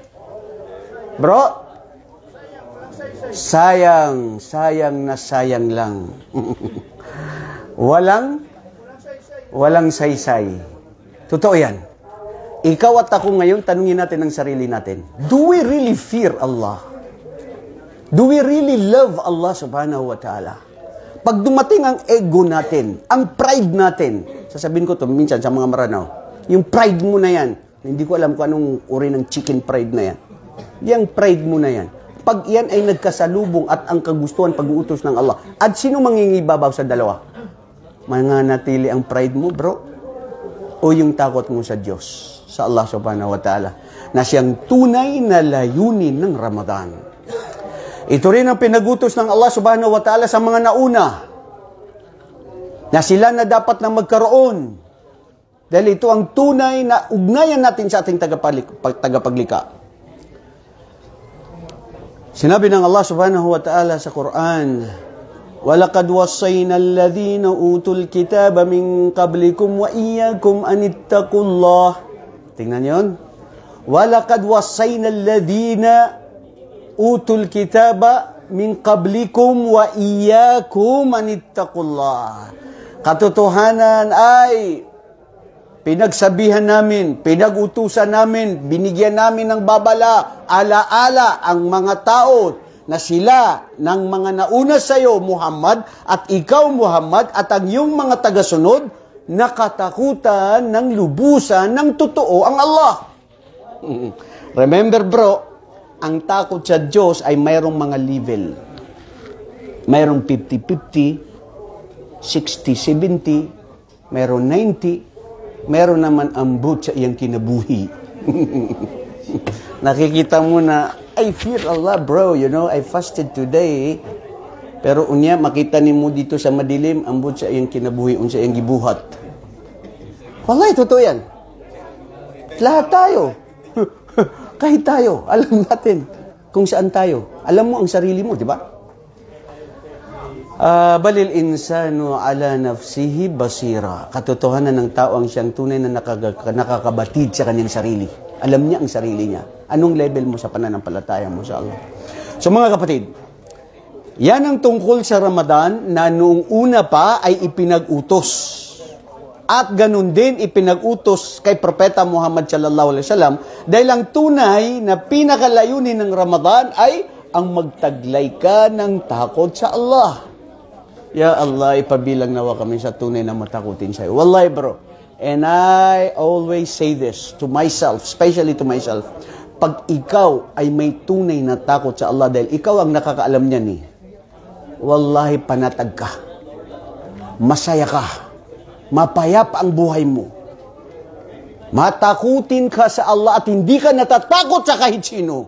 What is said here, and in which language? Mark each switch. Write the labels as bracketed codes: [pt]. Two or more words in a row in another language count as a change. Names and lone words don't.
[tl] Bro, sayang na sayang lang. Walang saysay. Totoo yan. Ikaw at ako ngayon, tanungin natin ang sarili natin. [en] Do we really fear Allah? Do we really love Allah [ar] سبحانه وتعالى? [tl] Pag dumating ang ego natin, ang pride natin, sasabihin ko to minsan sa mga maranaw, yung pride mo na yan, hindi ko alam kung anong uri ng [en] chicken pride [tl] na yan. Yang pride mo na yan. Pag yan ay nagkasalubong at ang kagustuhan pag-uutos ng Allah, at sino mangingibabaw sa dalawa? Mananatili ang pride mo, bro? O yung takot mo sa Diyos, sa Allah [ar] سبحانه وتعالى, [tl] na siyang tunay na layunin ng Ramadan. Ito rin ang pinagutos ng Allah [ar] سبحانه وتعالى [tl] sa mga nauna, na sila na dapat na magkaroon. Dahil ito ang tunay na ugnayan natin sa ating tagapaglikha. Sinabi ng Allah subhanahu wa ta'ala sa Quran, [ar] وَلَقَدْ وَصَّيْنَا الَّذِينَ أُوتُوا الْكِتَابَ مِنْ قَبْلِكُمْ وَإِيَّاكُمْ أَنِ اتَّقُوا اللَّهَ. [tl] Tingnan yun. [ar] وَلَقَدْ وَصَّيْنَا الَّذِينَ أُوتُوا الْكِتَابَ مِنْ قَبْلِكُمْ وَإِيَّاكُمْ أَنِ اتَّقُوا اللَّهَ. [tl] Katotohanan ay pinagsabihan namin, pinagutusan namin, binigyan namin ng babala, alaala ang mga tao na sila ng mga nauna sa iyo, Muhammad, at ikaw, Muhammad, at ang iyong mga tagasunod, nakatakutan ng lubusan ng totoo ang Allah. [en] Remember, bro, [tl] ang takot sa Diyos ay mayroong mga level. Mayroong 50-50, 60-70, mayroong 90, meron naman [ceb] ambot sa iyang kinabuhi. [tl] Nakikita mo na, [en] I fear Allah, bro. You know, I fasted today. [ceb] Pero unya, makita ni mo [tl] dito sa madilim, [ceb] ambot sa iyang kinabuhi, unsa iyang gibuhat. [tl] Wallahi, totoo yan. Lahat tayo. Kahit tayo, alam natin kung saan tayo. Alam mo ang sarili mo, di ba? [ar] بل الإنسان على نفسه بصيرة. [tl] Katotohanan ng tao ang siyang tunay na nakakabatid sa kanyang sarili. Alam niya ang sarili niya. Anong level mo sa pananampalataya mo sa Allah? So mga kapatid, yan ang tungkol sa Ramadan na noong una pa ay ipinag-utos. At ganun din ipinag-utos kay Propeta Muhammad [ar] صلى الله عليه وسلم [tl] dahil ang tunay na pinakalayunin ng Ramadan ay ang magtaglay ka ng takot sa Allah. [ar] يا الله, [tl] ipabilang nawa kami sa tunay na matakutin sa'yo. [en] Wallahi bro, and I always say this to myself, especially to myself, [tl] pag ikaw ay may tunay na takot sa Allah dahil ikaw ang nakakaalam niyan eh, wallahi panatag ka, masaya ka, mapayap ang buhay mo, matakutin ka sa Allah at hindi ka natatakot sa kahit sino.